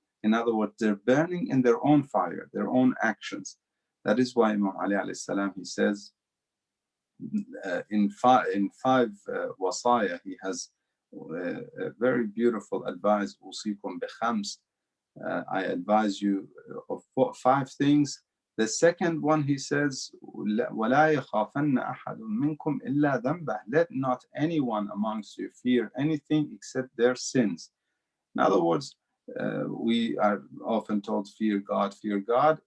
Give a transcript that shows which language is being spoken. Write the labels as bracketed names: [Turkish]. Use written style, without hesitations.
[English] In other words, they're burning in their own fire, their own actions. That is why Imam Ali alayhi salam, he says, in five wasaya, he has a very beautiful advice. [Arabic] أوصيكم بخمس. [English] I advise you of 5 things. The second one, he says, [Arabic] وَلَا يَخَافَنَّ أَحَدٌ مِّنكُمْ إِلَّا ذَنْبَهُ. [English] Let not anyone amongst you fear anything except their sins. In other words, we are often told, fear God, fear God.